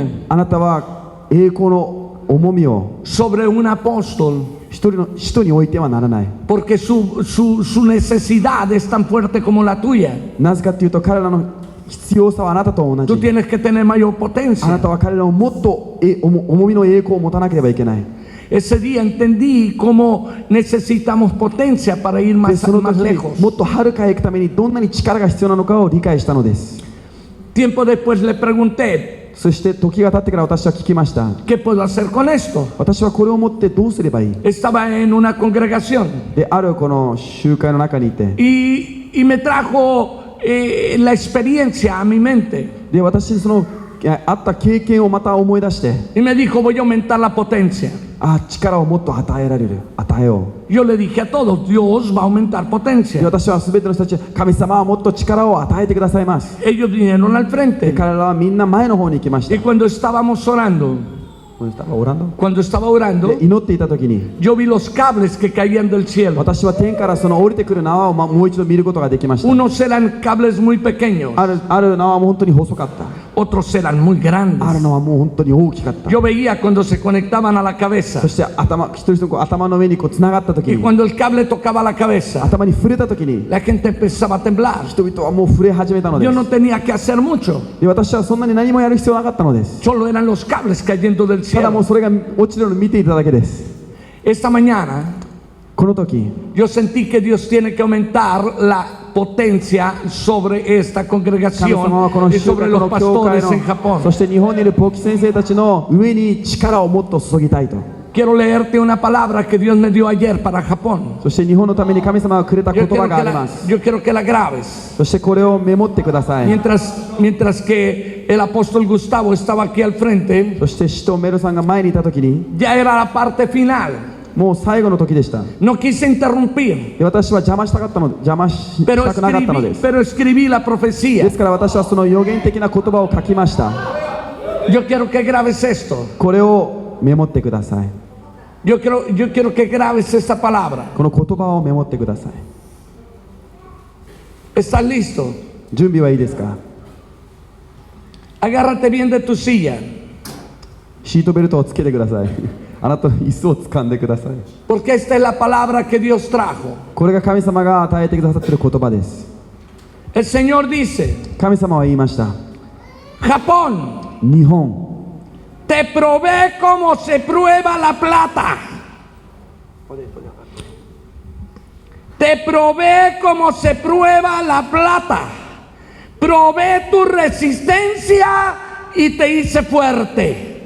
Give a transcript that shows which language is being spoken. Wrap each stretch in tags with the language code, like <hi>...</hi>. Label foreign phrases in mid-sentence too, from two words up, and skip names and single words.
<ja>あなたは栄光の重みを</ja> <es>sobre un apóstol,</es> <ja>一人の人に置いてはならない。</ja> <es>porque su necesidad es tan fuerte como la tuya.</es> <ja>なぜかというと彼らの必要さはあなたと同</ja> <es>Tú</es> <ja>じ。</ja> <es>tienes que tener mayor</es> <ja>あな</ja> <es>potencia.</es> <ja>たは彼らをもっと重みの栄光を持たなければいけない。</ja> <es>Ese día entendí cómo necesitamos potencia para ir</es> <ja>で</ja> <es>más,</es> <ja>その</ja> <es>más</es> <ja>時</ja> <es>lejos.</es> <ja>もっと遥かへ行くためにどんなに力が必要なのかを理解したのです。</ja> <es>Tiempo después le pregunté,</es> <ja>そして時が経ってから私は聞きました。</ja> <es>¿qué puedo hacer con esto?</es> <ja>私はこれを持ってどうすればいい？</ja> <es>Estaba en una congregación</es> <ja>であるこの集会の中にいて、</ja> <es>y me trajo la experiencia a mi mente</es> <ja>で私にそのあった経験をまた思い出して、</ja> <es>y me dijo, voy a aumentar la potencia.</es> <ja>力をもっと与えられる、与えよう。</ja> <es>Yo le dije a todos, Dios va a aumentar</es> <ja>で</ja> <es>potencia.</es> <ja>私は全ての人たち、神様はもっと力を与えてくださいます。</ja> <es>Ellos vinieron al</es> <ja>で</ja> <es>frente</es> <ja>彼らはみんな前の方に行きました。</ja> <es>y cuando estábamos orando,</es> <ja>で 祈っていた時に、</ja> <es>yo vi los cables que caían del cielo.</es> <ja>私は天からその降りてくる縄をもう一度見ることができました。</ja> <es>Unos eran cables muy pequeños,</es> <ja>ある縄はもう本当に細かった。</ja> <es>otros eran muy</es> <ja>ある</ja> <es>grandes.</es> <ja>のはもう本当に大きかった。</ja> <es>Yo veía cuando se conectaban a la cabeza</es> <ja>そして一人一人頭の上にこうつながった時</ja> <es>y</es> <ja>に、</ja> <es>cuando el cable tocaba la cabeza,</es> <ja>頭に触れた時に、</ja> <es>la gente empezaba a temblar.</es> <ja>人々はもう触れ始めたので</ja> <es>Yo</es> <ja>す。</ja> <es>no tenía que hacer mucho,</es> <ja>で私はそんなに何もやる必要なかったのです。</ja> <es>solo eran los cables cayendo del</es> <ja>ただもう</ja> <es>cielo.</es> <ja>それが落ちるのを見ていただけです。</ja> <es>Esta mañana</es> <ja>この時、</ja> <es>yo sentí que Dios tiene que aumentar la potencia sobre esta</es> <ja>神様はこ</ja> <es>congregación</es> <ja>の</ja> <es>y</es> <ja>集</ja> <es>sobre</es> <ja>会、こ</ja> <es>los</es> <ja>の教会</ja> <es>pastores en</es> <ja>の、</ja> <es>Japón.</es> <ja>そして日本にいる牧師先生たちの上に力をもっと注ぎたいと。</ja> <es>Quiero leerte una palabra que Dios me dio ayer para Japón.</es> <ja>そして日本のために神様がくれた言葉があります。</ja> <es>Yo quiero que la grabes.</es> <ja>そしてこれをメモってください。</ja> <es>Mientras que el apóstol Gustavo estaba aquí al frente,</es> <ja>そして使徒メルさんが前にいた時に、</ja> <es>ya era la parte final.</es> <ja>もう最後の時でした。</ja> <es>No quise interrumpir,</es> <ja>で私は邪魔したくなかったのです。</ja> <es>pero escribí la profecía.</es> <ja>ですから私はその予言的な言葉を書きました。</ja> <es>Yo quiero que grabes esto.</es> <ja>これをメモってください。</ja> <es>Yo quiero que grabes esta palabra.</es> <ja>この言葉をメモってください。</ja> <es>¿Estás listo?</es> <ja>準備はいいですか？</ja> <es>Agárrate bien de tu silla,</es> <ja>シートベルトをつけてください。あなたの椅子を掴んでください。</ja> <es>porque esta es la palabra que Dios trajo.</es> <ja>これが神様が与えてくださっている言葉です。</ja> <es>El Señor dice:</es> <ja>神様は言いました。</ja> <es>Japón,</es> <ja>日本、</ja> <es>te probé como se prueba la plata. Te probé como se prueba la plata. Probé tu resistencia y te hice fuerte.</es>